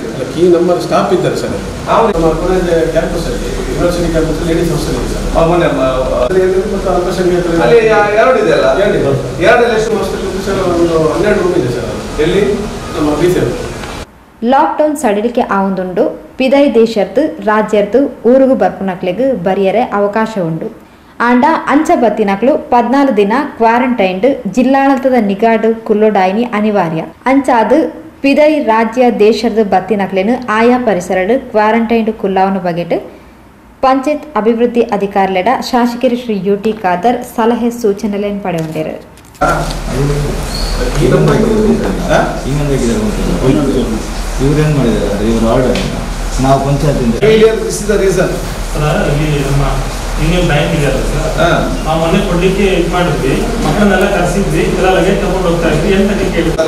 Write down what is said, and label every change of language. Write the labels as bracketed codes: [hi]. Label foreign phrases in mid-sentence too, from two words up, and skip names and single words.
[kn] ಕೀ ನಮ್ಮ ಸ್ಟಾಫ್ ಇದ್ದಾರೆ ಸರ್. ನಮ್ಮ [en] college campus [kn] ಅಲ್ಲಿ [en] university campus ladies hostel [kn] ಇದೆ ಸರ್. ಮತ್ತು ಅಲ್ಪಸಂಖ್ಯಾತರು ಎರಡು ಇದೆ ಅಲ್ಲ? ಎರಡು ಎಷ್ಟು ಹಾಸ್ಟೆಲ್ ಸರ್? ಒಂದು 12 ರೂಮ್ ಇದೆ ಸರ್. ಎಲ್ಲಿ? ನಮ್ಮ ಬೀಸರ್. [tcy] ಲಾಕ್ಡೌನ್ ಸಡಿಲಿಕೆ ಆವೊಂದುಂಡು ಪಿದೈ ದೇಶರ್ದು ರಾಜ್ಯರ್ದು ಊರುಗು ಬರ್ಪುನಕ್ಲೆಗ್ ಬರಿಯರೆ ಅವಕಾಶ ಉಂಡು. ಆಂಡ ಅಂಚ ಬತ್ತಿನಕ್ಲು 14 ದಿನ ಕ್ವಾರಂಟೈನ್ಡ್ ಜಿಲ್ಲಾಡಳಿತದ ನಿಗಾಡು ಕುಲ್ಲೊಡಾಯಿನಿ ಅನಿವಾರ್ಯ. ಅಂಚಾದು ಪಿದೈ ರಾಜ್ಯ ದೇಶದ ಬತ್ತಿನಕ್ಲೇನು ಆಯಾ ಪರಿಸರಡು ಕ್ವಾರಂಟೈನ್ಡ್ ಕುಲ್ಲಾವನ ಬಗೆಟ್ ಪಂಚಾಯತ್ ಅಭಿವೃದ್ಧಿ ಅಧಿಕಾರಿಲೆಡ ಶಾಸಕರು ಶ್ರೀ ಯುಟಿ ಖಾದರ್ ಸಲಹೆ ಸೂಚನೆಗಳನ್ನು ಪಡೆಯುಂಡರು. [kn] ಇವ್ರೇನ್ ಮಾಡಿದ್ದಾರೆ ಇವ್ರ ಆರ್ಡರ್ ನಾವು ಪಂಚಾಯತ್ ಯೂನಿಯನ್ ಬ್ಯಾಂಕ್ ಇದೆ ಆ ಮನೆ ಕೊಡ್ಲಿಕ್ಕೆ ಇದು ಮಾಡಿದ್ವಿ, ಮಕ್ಕಳನ್ನೆಲ್ಲ ಕರೆಸಿದ್ವಿ, ಎಲ್ಲ ಲಗೇಜ್ ತಗೊಂಡು ಹೋಗ್ತಾ ಇದ್ವಿ ಅಂತ ಕೇಳಿದ್ದಾರೆ.